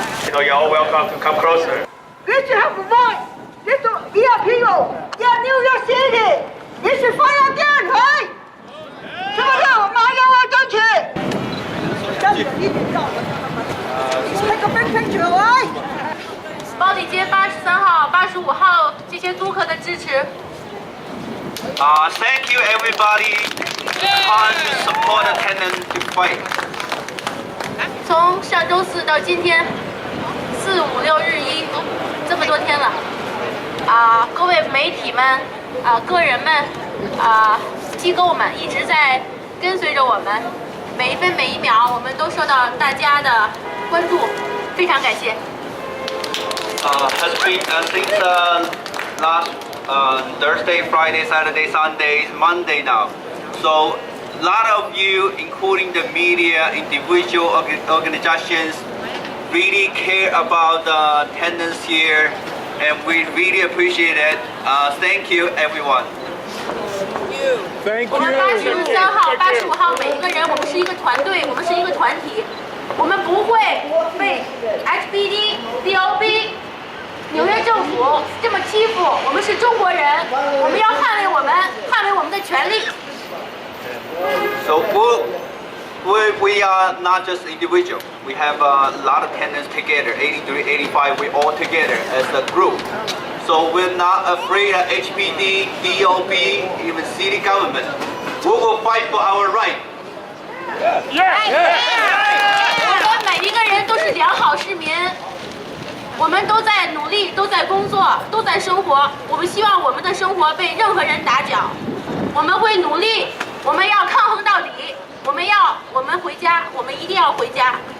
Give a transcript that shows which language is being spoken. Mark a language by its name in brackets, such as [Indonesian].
[English] You're all welcome to come closer. We should have a voice. We are people. We are New York City. We should fight again, right? [Chinese] 什么叫我们要争取？ [English] Take a big picture, right? [Chinese] 包里街83号、85号这些租客的支持。 [English] Thank you everybody to support the tenant to fight. [Chinese] 从上周4到今天，4、5、6日1，这么多天了。各位媒体们，个人们，机构们一直在跟随着我们，每一分每一秒，我们都受到大家的关注，非常感谢。 [English] Has been since last Thursday, Friday, Saturday, Sunday, Monday now. So a lot of you, including the media, individual organizations, really care about the tenants here, and we really appreciate it. Thank you, everyone. Thank [Chinese] 我们83号、85号每一个人，我们是一个团队，我们是一个团体，我们不会被 HPD、DOB、纽约政府这么欺负。我们是中国人，我们要捍卫我们的权利。 [English] So we are not just individual. We have a lot of tenants together, 83, 85, we're all together as a group. So we're not afraid of HPD, DOB, even city government. We will fight for our right. [Chinese] 我们每一个人都是良好市民，我们都在努力，都在工作，都在生活。我们希望我们的生活被任何人打搅。我们会努力，我们要抗衡到底，我们回家，我们一定要回家。